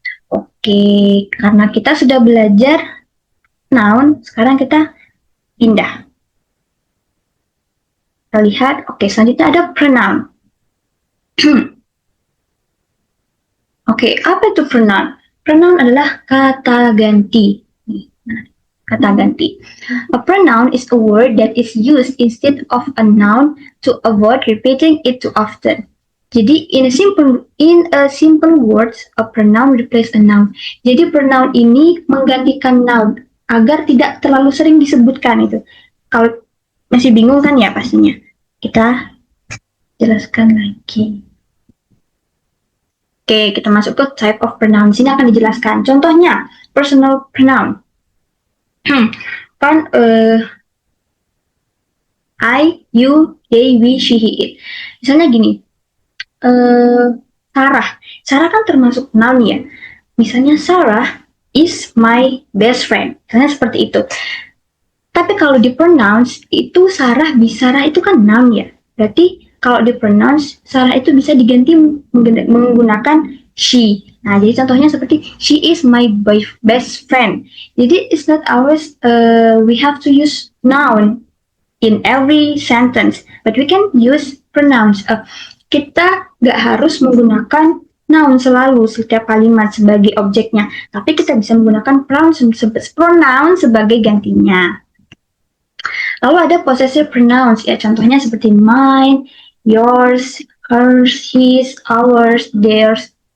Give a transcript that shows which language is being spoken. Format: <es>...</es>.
<id>Oke, karena kita sudah belajar noun, sekarang kita pindah. Kita lihat, oke, selanjutnya ada pronoun. Oke, apa itu pronoun? Pronoun adalah kata ganti. Kata ganti.</id> <en>A pronoun is a word that is used instead of a noun to avoid repeating it too often. Jadi in a simple words, a pronoun replace a noun.</en> <id>Jadi pronoun ini menggantikan noun agar tidak terlalu sering disebutkan itu. Kalau masih bingung kan ya pastinya. Kita jelaskan lagi. Oke, kita masuk ke type of pronoun. Sini akan dijelaskan. Contohnya, personal pronoun. Kan I, you, they, we, she, he, it. Misalnya gini, Sarah. Sarah kan termasuk noun ya.</id> <en>Misalnya Sarah is my best friend.</en> <id>Misalnya seperti itu. Tapi kalau di pronounce itu Sarah itu kan noun ya. Berarti kalau di pronounce Sarah itu bisa diganti menggunakan she. Nah, jadi contohnya seperti</id> <en>she is my best friend. Jadi it's not always we have to use noun in every sentence, but we can use pronouns.</en> <id>Kita nggak harus menggunakan noun selalu setiap kalimat sebagai objeknya, tapi kita bisa menggunakan pronoun sebagai gantinya. Lalu ada possessive pronouns ya, contohnya seperti mine, yours, hers, his, ours, theirs.</id>